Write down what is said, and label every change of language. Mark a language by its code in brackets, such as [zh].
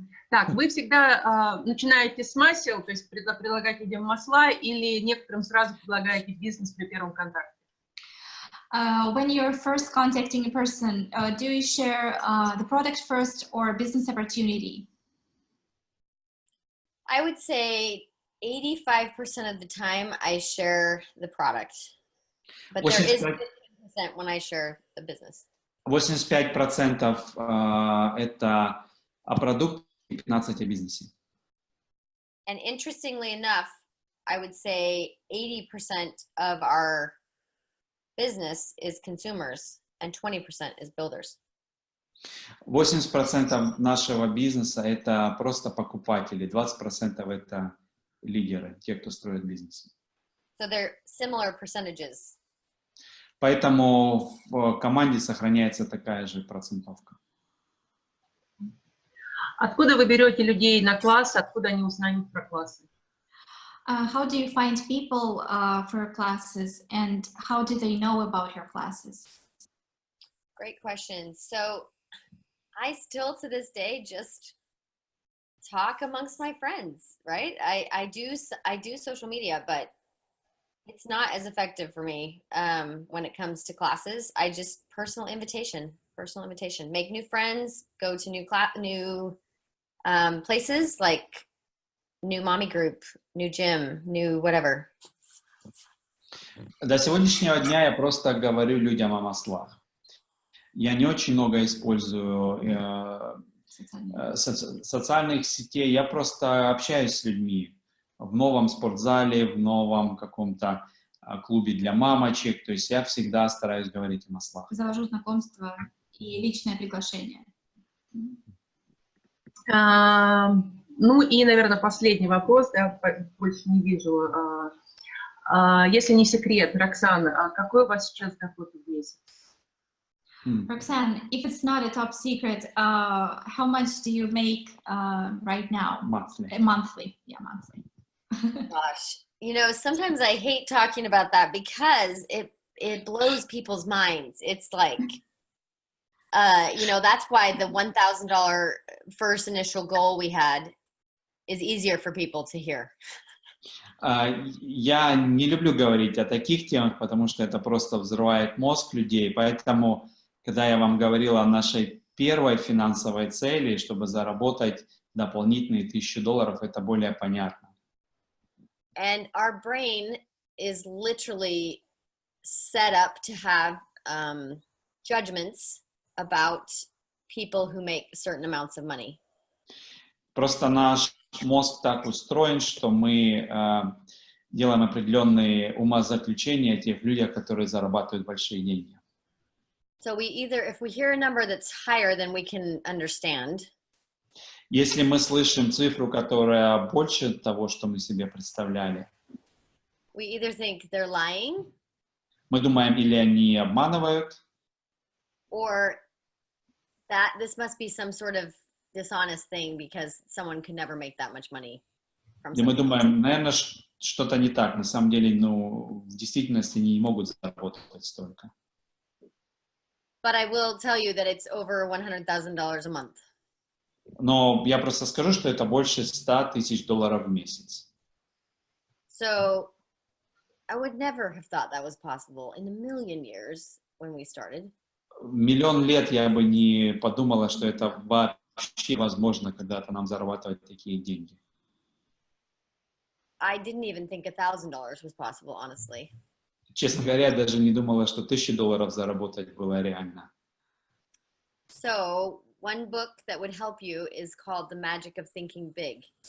[ru] Так, вы всегда начинаете с масел, то есть предлагаете людям масла, или некоторым сразу предлагаете бизнес при первом контакте? [en] When you're first contacting a person, do you share the product first or business opportunity? I would say 85% of the time I share the product, but there is 15% when I share the business. [ru] 85% это о продукте, 15% о бизнесе. [en] And interestingly enough, I would say 80% of our business is consumers and 20% is builders. [ru] 80% нашего бизнеса это просто покупатели, 20% это лидеры, те, кто строит бизнес. [en] So they're similar percentages. [ru] Поэтому в команде сохраняется такая же процентовка. Откуда вы берете людей на класс, откуда они узнают про классы? [en] How do you find people for classes, and how do they know about your classes? Great question. So I still to this day just talk amongst my friends, right? I do social media, but it's not as effective for me when it comes to classes. I just personal invitation, make new friends, go to new places like new mommy group, new gym, new whatever. [ru] До сегодняшнего дня я просто говорю людям о маслах. Я не очень много использую социальных сетей, я просто общаюсь с людьми в новом спортзале, в новом каком-то клубе для мамочек, то есть я всегда стараюсь говорить о маслах. Завожу знакомства и личное приглашение. Ну и, наверное, последний вопрос, да, больше не вижу. Если не секрет, Роксана, какой у вас сейчас доход в месяц? [en] Roxanne, if it's not a top secret, how much do you make right now? Monthly. Monthly, yeah, monthly. Gosh, you know, sometimes I hate talking about that because it blows people's minds. It's like, you know, that's why the $1,000 first initial goal we had is easier for people to hear. [ru] Я не люблю говорить о таких темах, потому что это просто взрывает мозг людей, поэтому, когда я вам говорил о нашей первой финансовой цели, чтобы заработать дополнительные $1000, это более понятно. [en] And our brain is literally set up to have judgments about people who make certain amounts of money. [ru] Просто наш мозг так устроен, что мы делаем определенные умозаключения о тех людях, которые зарабатывают большие деньги. [en] So we either, if we hear a number that's higher than we can understand, [ru] Если мы слышим цифру, которая больше того, что мы себе представляли, [en] we either think they're lying, [ru] мы думаем, или они обманывают, [en] or that this must be some sort of dishonest thing because someone could never make that much money from [ru] и мы [en] something. [ru] думаем, наверное, что-то не так. На самом деле, ну, в действительности они не могут заработать столько. [en] But I will tell you that it's over $100,000 a month. [ru] Но я просто скажу, что это больше $100 000 в месяц. [en] So I would never have thought that was possible in a million years when we started. [ru] Миллион лет я бы не подумала, что это вообще возможно когда-то нам зарабатывать такие деньги. [en] I didn't even think $1,000 was possible, honestly. [ru] Честно говоря, я даже не думала, что $1000 заработать было реально. [en] So one book that would help you is called The Magic of Thinking Big.